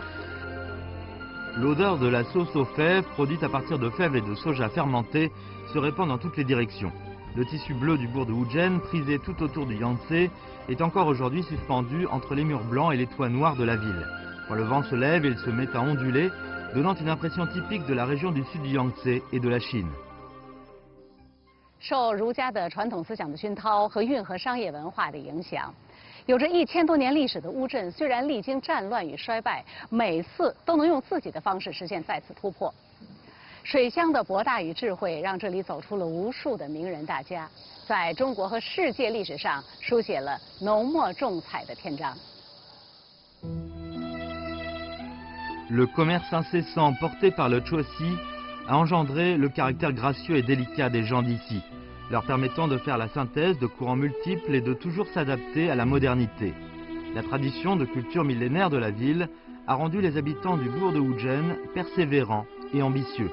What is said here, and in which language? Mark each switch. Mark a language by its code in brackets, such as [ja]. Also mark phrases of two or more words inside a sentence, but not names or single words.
[fr] L'odeur de la sauce aux fèves, produite à partir de fèves et de soja fermentés, se répand dans toutes les directions. Le tissu bleu du bourg de Wuzhen, prisé tout autour du Yangtze, est encore aujourd'hui suspendu entre les murs blancs et les toits noirs de la ville. Quand le vent se lève, il se met à onduler, donnant une impression typique de la région du sud du Yangtze et de la Chine. [zh] 受儒家的传统思想的熏陶和运河商业文化的影响，有着1000多年历史的乌镇，虽然历经战乱与衰败，每次都能用自己的方式实现再次突破。水乡的博大与智慧，让这里走出了无数的名人大家，在中国和世界历史上书写了浓墨重彩的篇章。 [fr] Le commerce incessant porté par le Chuoxi a engendré le caractère gracieux et délicat des gens d'ici, leur permettant de faire la synthèse de courants multiples et de toujours s'adapter à la modernité. La tradition de culture millénaire de la ville a rendu les habitants du bourg de Wuzhen persévérants et ambitieux.